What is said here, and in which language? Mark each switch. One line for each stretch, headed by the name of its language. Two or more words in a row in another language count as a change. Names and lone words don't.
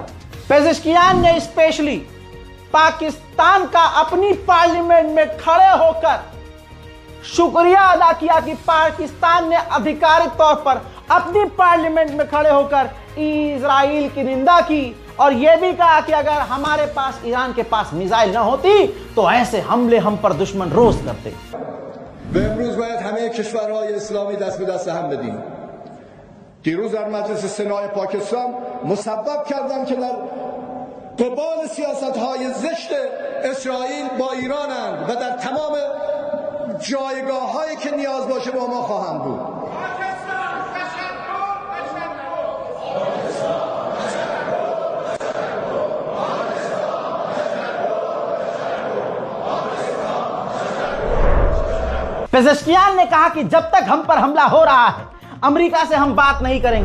Hindi: पेज़ेश्कियान ने स्पेशली पाकिस्तान का अपनी पार्लियामेंट में खड़े होकर शुक्रिया अदा किया कि पाकिस्तान ने आधिकारिक तौर पर अपनी पार्लियामेंट में खड़े होकर इजराइल की निंदा की और यह भी कहा कि अगर हमारे पास, ईरान के पास मिसाइल न होती तो ऐसे हमले हम पर दुश्मन रोज करते।
Persian: امروز باید همه کشورهای اسلامی دست به دست هم بدیم. دیروز در مجلس سنای پاکستان مسبب کردن که در قبال سیاست‌های زشت اسرائیل با ایرانند و در تمام جایگاه‌هایی که نیاز باشه با ما خواهند بود.
Hindi: पेज़ेश्कियान ने कहा कि जब तक हम पर हमला हो रहा है अमेरिका से हम बात नहीं करेंगे।